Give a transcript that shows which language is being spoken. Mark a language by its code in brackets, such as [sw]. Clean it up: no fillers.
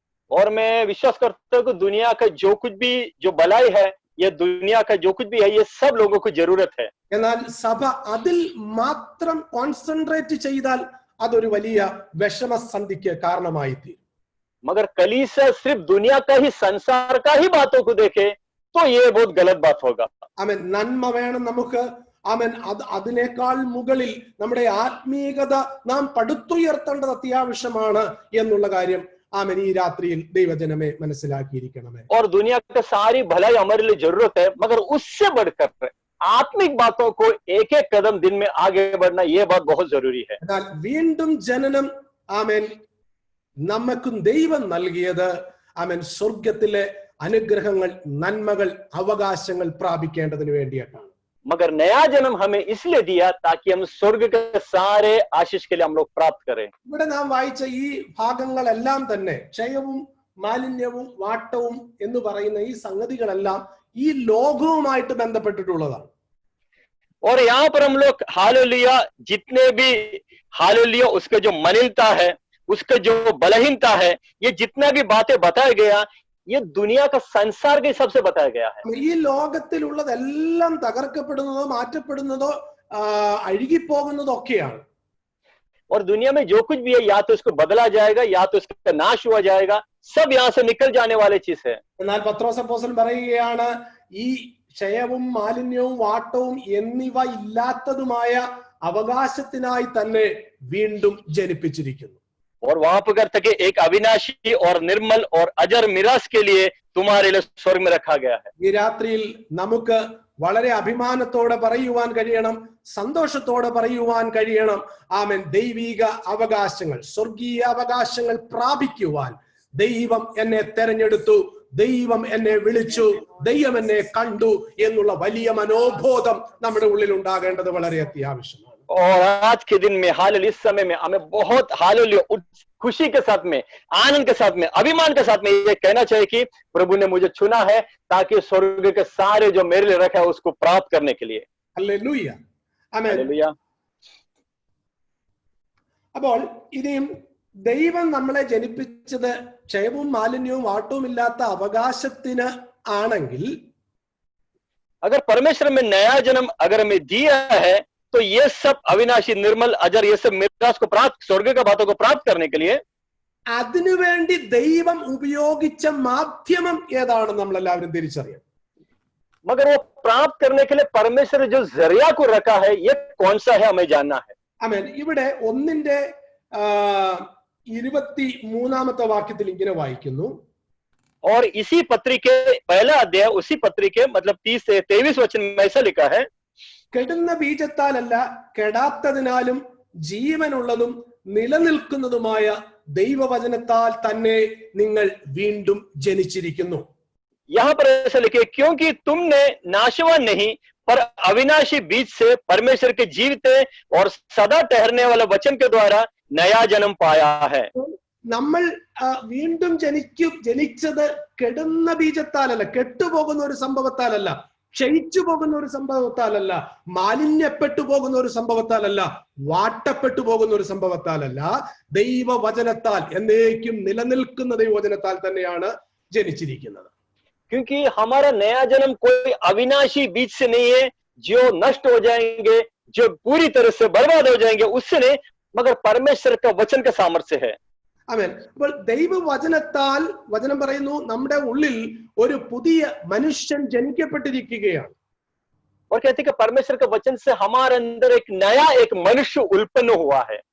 [hi] और मैं विश्वास करता हूँ कि दुनिया का जो कुछ भी जो भलाई है, ये दुनिया का जो कुछ भी है, ये सब लोगों को जरूरत है. [ml] എന്നാൽ സഭ അതിൽ മാത്രം കോൺസെൻട്രേറ്റ് ചെയ്താൽ അതൊരു വലിയ വിഷമസന്ധിക്ക് കാരണമായി തീരും. [hi] मगर कलीसिया सिर्फ दुनिया का ही, संसार का ही बातों को देखे तो ये बहुत गलत बात होगा. [ml] ആമേൻ നന്മ വേണം നമുക്ക്. ആമേൻ അതിനേക്കാൾ മുകളിൽ നമ്മുടെ ആത്മീയത നാം പടുത്തുയർത്തേണ്ടത് അത്യാവശ്യമാണ് എന്നുള്ള കാര്യം ആമേൻ ഈ രാത്രിയിൽ ദൈവജനമേ മനസ്സിലാക്കിയിരിക്കണമേ. [hi] और दुनिया का सारी भलाई हमारे लिए जरूरत है, मगर उससे बढ़कर आत्मिक बातों को एक एक कदम दिन में आगे बढ़ना, ये बात बहुत जरूरी है. [ml] എന്നാൽ വീണ്ടും ജനനം ആമേൻ നമുക്കും ദൈവം നൽകിയത് ആമേൻ സ്വർഗത്തിലെ അനുഗ്രഹങ്ങൾ, നന്മകൾ, അവകാശങ്ങൾ പ്രാപിക്കേണ്ടതിന് വേണ്ടിയിട്ടാണ്. [hi] मगर नया जन्म हमें इसलिए दिया ताकि हम स्वर्ग के सारे आशीष के लिए हम लोग प्राप्त करें. [ml] ഇവിടെ നാം വായിച്ച ഈ ഭാഗങ്ങളെല്ലാം തന്നെ ക്ഷയവും മാലിന്യവും വാട്ടവും എന്ന് പറയുന്ന ഈ സംഗതികളെല്ലാം ഈ ലോകവുമായിട്ട് ബന്ധപ്പെട്ടിട്ടുള്ളതാണ്. [hi] और यहाँ पर हम लोग हालेलुया, जितने भी हालेलुया उसका जो मलिनता है, उसका जो बलहीनता है, ये जितना भी बातें बताया गया, ये दुनिया का संसार के हिसाब से बताया गया है. [ml] ഈ ലോകത്തിലുള്ളതെല്ലാം തകർക്കപ്പെടുന്നതോ മാറ്റപ്പെടുന്നതോ അഴുകിപ്പോകുന്നതോ ഒക്കെയാണ്. [hi] और दुनिया में जो कुछ भी है, या तो इसको बदला जाएगा या तो इसका नाश हुआ जाएगा, सब यहाँ से निकल जाने वाली चीज है. [ml] എന്നാൽ പത്രോസ് അപ്പോസ്തലൻ പറയുകയാണ് ഈ ക്ഷയവും മാലിന്യവും വാട്ടവും എന്നിവ ഇല്ലാത്തതുമായ അവകാശത്തിനായി തന്നെ വീണ്ടും ജനിപ്പിച്ചിരിക്കുന്നു. [hi] और वहां पर कहता कि एक अविनाशी और निर्मल और अजर मिरास के लिए तुम्हारे लिए स्वर्ग में रखा गया है. [ml] ഈ രാത്രിയിൽ നമുക്ക് വളരെ അഭിമാനത്തോടെ പറയുവാൻ കഴിയണം, സന്തോഷത്തോടെ പറയുവാൻ കഴിയണം, ആമേൻ ദൈവിക അവകാശങ്ങൾ, സ്വർഗീയ അവകാശങ്ങൾ പ്രാപിക്കുവാൻ ദൈവം എന്നെ തെരഞ്ഞെടുത്തു, ദൈവം എന്നെ വിളിച്ചു, ദൈവം എന്നെ കണ്ടു എന്നുള്ള വലിയ മനോബോധം നമ്മുടെ ഉള്ളിൽ ഉണ്ടാകേണ്ടത് വളരെ അത്യാവശ്യമാണ്. [hi] और आज के दिन में हालेलुया, इस समय में हमें बहुत हालेलुया खुशी के साथ में, आनंद के साथ में, अभिमान के साथ में ये कहना चाहिए कि प्रभु ने मुझे चुना है ताकि स्वर्ग के सारे जो मेरे लिए रखा है उसको प्राप्त करने के लिए. [ml] ഹല്ലേലൂയ. ആമേൻ. [hi] हालेलुया. [ml] അപ്പോൾ ഇനിയും ദൈവം നമ്മളെ ജനിപ്പിച്ചത് ക്ഷയവും മാലിന്യവും വാട്ടവും ഇല്ലാത്ത അവകാശത്തിന് ആണെങ്കിൽ, [hi] अगर परमेश्वर में नया जन्म अगर हमें दिया है, तो ये सब अविनाशी, निर्मल, अजर, ये सब मिरास को प्राप्त, स्वर्ग का बातों को प्राप्त करने के लिए [ml] അതിനുവേണ്ടി ദൈവം ഉപയോഗിച്ച മാധ്യമം ഏതാണെന്ന് നമ്മൾ എല്ലാവരും തിരിച്ചറിയണം. [hi] मगर वो प्राप्त करने के लिए परमेश्वर ने जो जरिया को रखा है, ये कौन सा है हमें जानना है. [ml] ആമേൻ. ഇവിടെ 1:23 വാക്യത്തിൽ ഇങ്ങനെ വായിക്കുന്നു, [hi] और इसी पत्री के पहला अध्याय, उसी पत्री के मतलब 30 से 23 वचन में ऐसा लिखा है, [ml] കെടുന്ന ബീജത്താലല്ല കെടാത്തതിനാലും ജീവനുള്ളതും നിലനിൽക്കുന്നതുമായ ദൈവവചനത്താൽ തന്നെ നിങ്ങൾ വീണ്ടും ജനിച്ചിരിക്കുന്നു. [hi] यहाँ पर ऐसा लिखे, क्योंकि तुमने नाशवान नहीं पर अविनाशी बीज से परमेश्वर के जीवित और सदा ठहरने वाले वचन के द्वारा नया जन्म पाया है. [ml] നമ്മൾ വീണ്ടും ജനിച്ചത് കെടുന്ന ബീജത്താലല്ല, കെട്ടുപോകുന്ന ഒരു സംഭവത്താലല്ല, ക്ഷയിച്ചു പോകുന്ന ഒരു സംഭവത്താലല്ല, മാലിന്യപ്പെട്ടു പോകുന്ന ഒരു സംഭവത്താലല്ല, വാട്ടപ്പെട്ടു പോകുന്ന ഒരു സംഭവത്താലല്ല, ദൈവവചനത്താൽ, എന്നേക്കും നിലനിൽക്കുന്ന ദൈവവചനത്താൽ തന്നെയാണ് ജനിച്ചിരിക്കുന്നത്. [hi] क्योंकि हमारा नया जन्म कोई अविनाशी बीज से नहीं है जो नष्ट हो जाएंगे, जो पूरी तरह से बर्बाद हो जाएंगे, उससे नहीं, मगर परमेश्वर का वचन का सामर्थ्य है. [ml] ആമേൻ. അപ്പോൾ ദൈവവചനത്താൽ, വചനം പറയുന്നു, നമ്മുടെ ഉള്ളിൽ ഒരു പുതിയ മനുഷ്യൻ ജനിക്കപ്പെട്ടിരിക്കുകയാണ്. [hi] और कहते हैं कि परमेश्वर के वचन से हमारे अंदर एक नया एक मनुष्य उत्पन्न हुआ है.